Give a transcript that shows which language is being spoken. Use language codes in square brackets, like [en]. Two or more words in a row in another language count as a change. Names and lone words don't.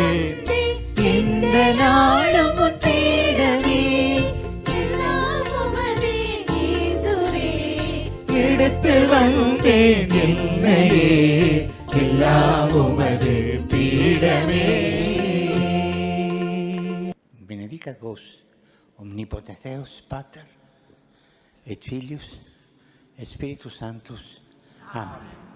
[ta] இந்த நாளும் உன் பீடமே. எல்லாம் உமதே இயேசுவே. எடுத்து வந்தேன் என்னையே, எல்லாம் உமது [la] Patagos, omnipotens Deus, Pater, et Filius, et Spiritus Sanctus. Amen.